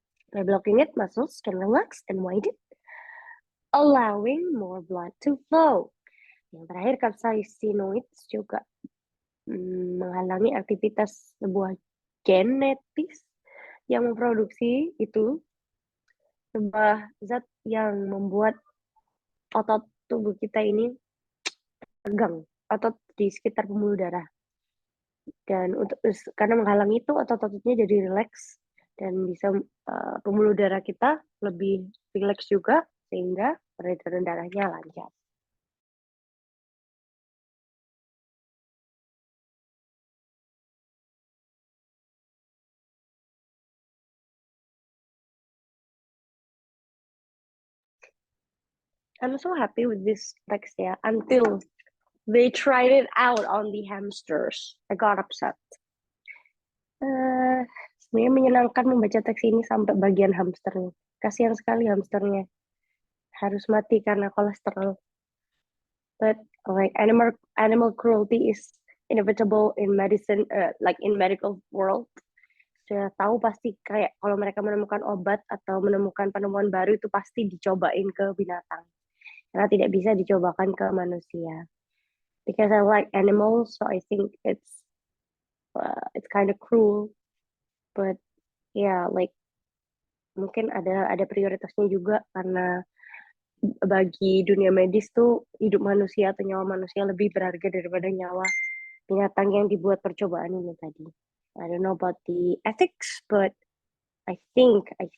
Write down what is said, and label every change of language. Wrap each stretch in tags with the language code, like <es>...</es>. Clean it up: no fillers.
<en>By blocking it, muscles can relax and widen, allowing more blood to flow.</en> <id>Yang terakhir, capsaicinoids juga menghalangi aktivitas sebuah genetis yang memproduksi itu sebuah zat yang membuat otot tubuh kita ini tegang, otot di sekitar pembuluh darah. Dan karena menghalangi itu, otot-ototnya jadi rileks dan bisa pembuluh darah kita lebih rileks juga sehingga peredaran darahnya lancar.</id> <en>I'm so happy with this text</en> <id>ya,</id> <en>until they tried it out on the hamsters. I got upset.</en> <id>Sebenarnya menyenangkan membaca teks ini sampai bagian hamsternya. Kasihan sekali hamsternya. Harus mati karena kolesterol.</id> <en>But like animal cruelty is inevitable in medicine, like in medical world.</en> <id>Sudah tahu pasti kayak kalau mereka menemukan obat atau menemukan penemuan baru itu pasti dicobain ke binatang. Karena tidak bisa dicobakan ke manusia.</id> <en>Because I like animals, so I think it's kind of cruel.</en> <id>But yeah, like mungkin ada prioritasnya juga karena bagi dunia medis tuh hidup manusia atau nyawa manusia lebih berharga daripada nyawa binatang yang dibuat percobaan ini tadi.</id> <en>I don't know about the ethics, but I think</en>